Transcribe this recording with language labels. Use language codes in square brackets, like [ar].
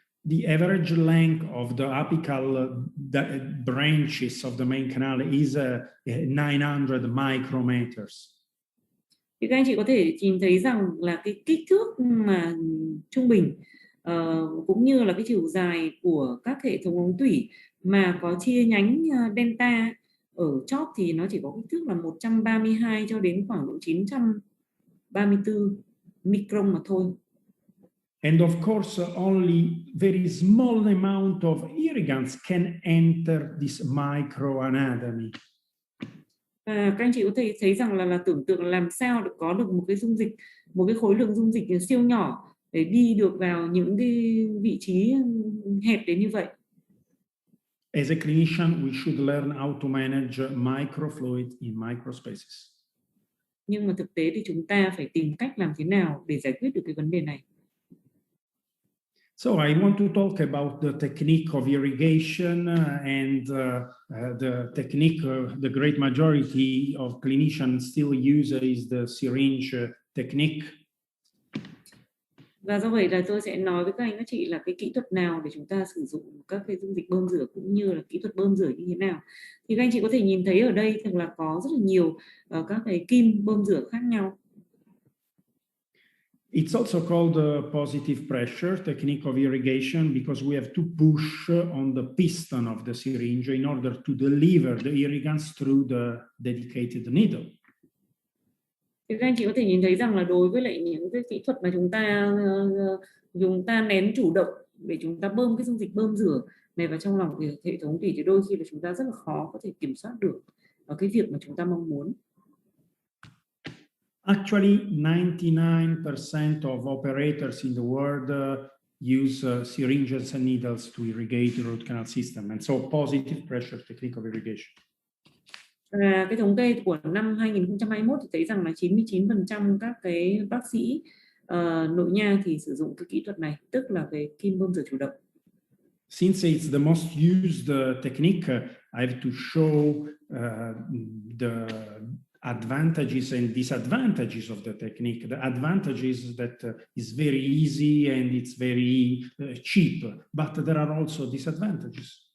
[en] The average length of the apical branches of the main canal is 900 micrometers. [vi] Thì các anh chị có thể nhìn thấy rằng là cái kích thước mà trung bình cũng như là cái chiều dài của các hệ thống ống tủy mà có chia nhánh delta ở chóp thì nó chỉ có kích thước là 132 cho đến khoảng độ 934 micron mà thôi. [en] And of course, only very small amount of irrigants can enter this microanatomy. [vi] Các anh chị có thể thấy rằng là tưởng tượng làm sao được có được một cái dung dịch, một cái khối lượng dung dịch siêu nhỏ để đi được vào những cái vị trí hẹp đến như vậy. [en] As a clinician, we should learn how to manage microfluid in microspaces. [vi] Nhưng mà thực tế thì chúng ta phải tìm cách làm thế nào để giải quyết được cái vấn đề này. [en] So I want to talk about the technique of irrigation and the technique the great majority of clinicians still use is the syringe technique. [vi] Và do vậy là tôi sẽ nói với các anh các chị là cái kỹ thuật nào để chúng ta sử dụng các cái dung dịch bơm rửa cũng như là kỹ thuật bơm rửa như thế nào. Thì các anh chị có thể nhìn thấy ở đây thường là có rất là nhiều các cái kim bơm rửa khác nhau. [en] It's also called positive pressure technique of irrigation because we have to push on the piston of the syringe in order to deliver the irrigants through the dedicated needle. [vi] Thì các anh chị có thể nhìn thấy rằng là đối với lại những cái kỹ thuật mà chúng ta nén chủ động để chúng ta bơm cái dung dịch bơm rửa này vào trong lòng hệ thống tủy thì đôi khi là chúng ta rất là khó có thể kiểm soát được cái việc mà chúng ta mong muốn. [en] Actually, 99% of operators in the world use syringes and needles to irrigate the root canal system, and so positive pressure technique of irrigation. [vi] Cái thống kê của năm 2021 thì thấy rằng là 99% các cái bác sĩ nội nha thì sử dụng cái kỹ thuật này, tức là về kim bơm rửa chủ động. [en] Since it's the most used technique, I have to show the advantages and disadvantages of the technique. The advantage is that it's very easy and it's very cheap, but there are also disadvantages.